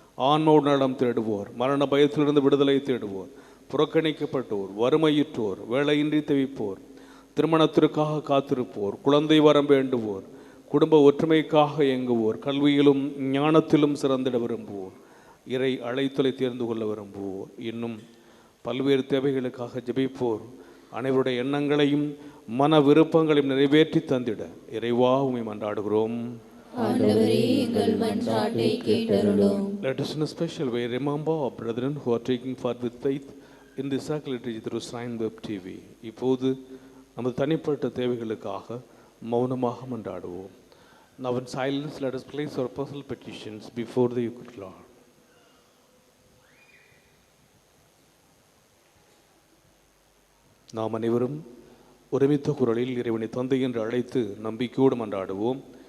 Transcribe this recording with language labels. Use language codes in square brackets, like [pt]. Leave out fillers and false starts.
[ta] ஆன்ம நலம் தேடுவோர், மரண பயத்திலிருந்து விடுதலை தேடுவோர், புறக்கணிக்கப்பட்டோர், வறுமையுற்றோர், வேலையின்றி தவிப்போர், திருமணத்திற்காக காத்திருப்போர், குழந்தை வரம் வேண்டுவோர், குடும்ப ஒற்றுமைக்காக இயங்குவோர், கல்வியிலும் ஞானத்திலும் சிறந்திட விரும்புவோர், இறை அழைத்தலை தேர்ந்து கொள்ள விரும்புவோர், இன்னும் பல்வேறு தேவைகளுக்காக ஜெபிப்போர் அனைவருடைய எண்ணங்களையும் மன விருப்பங்களையும் நிறைவேற்றி தந்திட இறைவாவுமை மன்றாடுகிறோம். ஆண்டவரே, எங்கள் மன்றாட்டை கேட்டருளும். [en] Let us in a special way remember our brethren who are taking part with faith in the sacred through Shrine Web TV. [ta] இப்போது நமது தனிப்பட்ட தேவைகளுக்காக மௌனமாக மன்றாடுவோம். [en] Now in silence let us place our personal petitions before the Eucharist Lord. [ta] நாம் அனைவரும் ஒருமித்த குரலில் இறைவனை தந்தை என்று அழைத்து நம்பிக்கையோடு மன்றாடுவோம்.